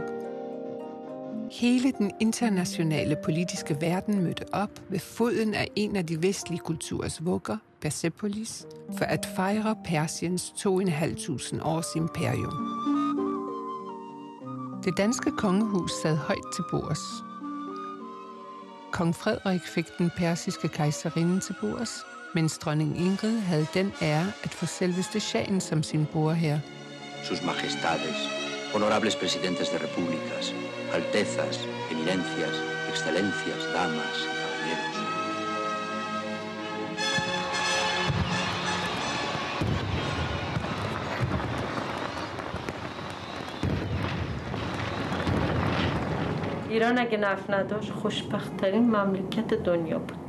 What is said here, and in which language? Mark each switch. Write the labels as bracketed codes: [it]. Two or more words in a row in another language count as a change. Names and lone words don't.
[da] Hele den internationale politiske verden mødte op ved foden af en af de vestlige kulturs vugger, Persepolis, for at fejre Persiens 2.500 års imperium. Det danske kongehus sad højt til bords. Kong Frederik fik den persiske kejserinde til bords, mens dronning Ingrid havde den ære at få selveste Shahen som sin bordherre. [es] Sus majestades, honorables presidentes de repúblicas, altezas, eminencias, excelencias, damas y caballeros. [fa] ایران اگه نفت نداشت خوشبخت‌ترین مملکت دنیا بود.